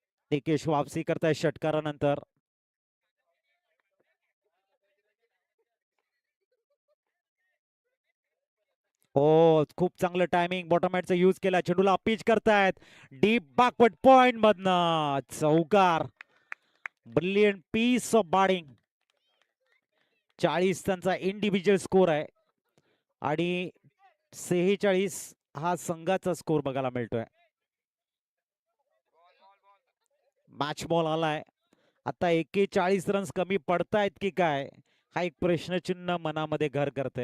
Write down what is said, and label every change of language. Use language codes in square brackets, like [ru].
[mr] निकेश वापसी करताय षटकारानंतर. हो, खूप चांगलं टायमिंग. बॉटमॅटचा यूज केला, चेंडूला पिच करतायत डीप बॅकवर्ड पॉइंट मधनं चौकार. [en] Brilliant piece of batting. [mr] 40 त्यांचा इंडिव्हिज्युअल स्कोर आहे आणि 46 हा संघाचा स्कोर बघायला मिळतोय. मॅच बॉल आलाय. आता 41 रन्स कमी पडतायत की काय, हा एक प्रश्नचिन्ह मनामध्ये घर करतंय.